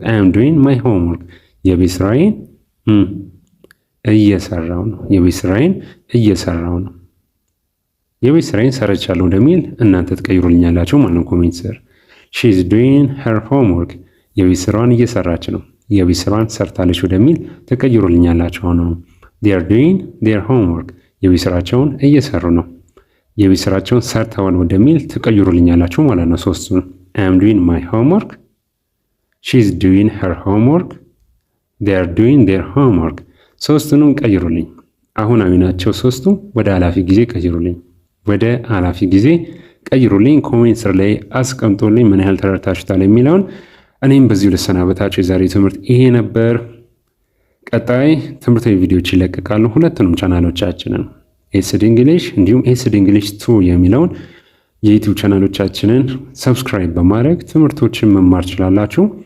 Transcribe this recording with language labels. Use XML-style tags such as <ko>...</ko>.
<en>I am doing my homework.</en> <am>የቤት ስራዬን እየሰራው ነው። የቤት ስራዬን እየሰራው ነው። የቤት ስራዬን ሰርቻለሁ እንደሚል እናንተ ትቀይሩልኛላችሁ ማለት ነው ኮሜንት ስር።</am> <en>She is doing her homework.</en> <am>የቤት ስራዋን እየሰራች ነው። የቤት ስራዋን ሰርታለች ወደሚል ትቀይሩልኛላችሁ ነው።</am> <en>They are doing their homework.</en> <am>የቤት ስራቸውን እየሰሩ ነው። የቤት ስራቸውን ሰርተዋል ወደሚል ትቀይሩልኛላችሁ ማለት ነው ሶስቱን።</am> <en>I am doing my homework. She is doing her homework. They are doing their homework.</en> <am>ሶስቱንም ቀይሩልኝ። አሁናዊ ናቸው ሶስቱ። ወደ አላፊ ጊዜ ቀይሩልኝ። ወደ አላፊ ጊዜ ቀይሩልኝ። ኮሜንት ስር ላይ አስቀምጡልኝ ምን ያህል ተረድታችሁታል የሚለውን። እኔም በዚሁ ልሰናበታችሁ። የዛሬ ትምህርት ይሄ ነበር። ቀጣይ ትምህርታዊ ቪዲዮዎች ይለቀቃሉ። ሁለቱንም ቻናሎቻችንን ኤስዲ እንግሊሽ እንዲሁም ኤስዲ እንግሊሽ 2 የሚለውን የዩቲዩብ ቻናሎቻችንን ሰብስክራይብ በማድረግ ትምህርቶችን መማር ትችላላችሁ።</am>